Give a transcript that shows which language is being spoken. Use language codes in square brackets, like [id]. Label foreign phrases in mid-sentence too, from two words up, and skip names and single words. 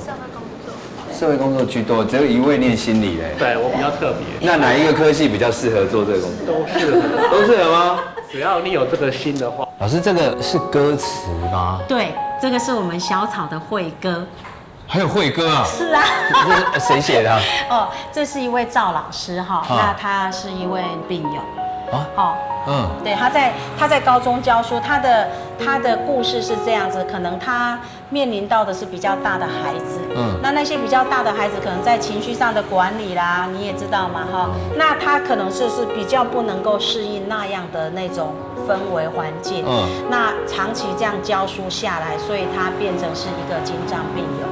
[zh] 社會工作居多，只有一位念心理嘞。對，我比較特別。那哪一個科系比較適合做這個工作？都適合。都適合嗎？只要你有這個心的話。老師，這個是歌詞嗎？對，這個是我們小草的會歌。還有會歌啊？是啊。這是誰寫的？哦，這是一位趙老師哈，那他是一位病友。 对，他在高中教书，他的故事是这样子，可能他面临到的是比较大的孩子，那些比较大的孩子可能在情绪上的管理啦，你也知道嘛，那他可能是比较不能够适应那样的那种氛围环境，那长期这样教书下来，所以他变成是一个精障病友。